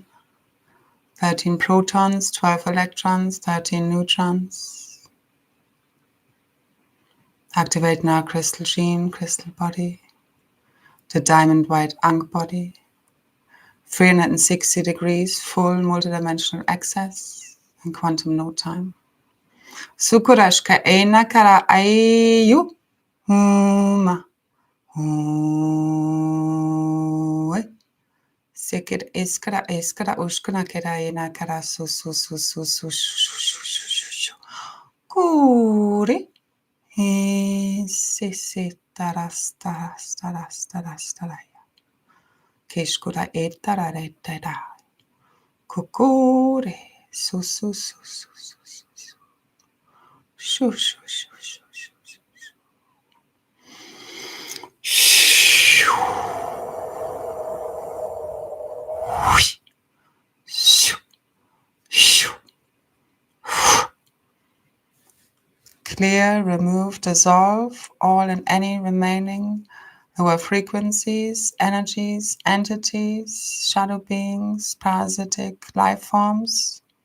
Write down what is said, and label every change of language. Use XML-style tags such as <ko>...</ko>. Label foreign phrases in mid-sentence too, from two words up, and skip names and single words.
<en>13 protons, 12 electrons, 13 neutrons. Activating our crystal gene, crystal body, the diamond white Ankh body, 360 degrees, full multidimensional access in quantum no time. Sukurashka ena kara ayu huma. sekir iskara iskara ushkuna kera ina kara su su su su su shu kuri se taras taras taras taras taraya kishkura etarare tera kukure su su su su su su shu shu shu shu shu Clear, remove, dissolve all and any remaining lower frequencies, energies, entities, shadow beings, parasitic life forms,</en>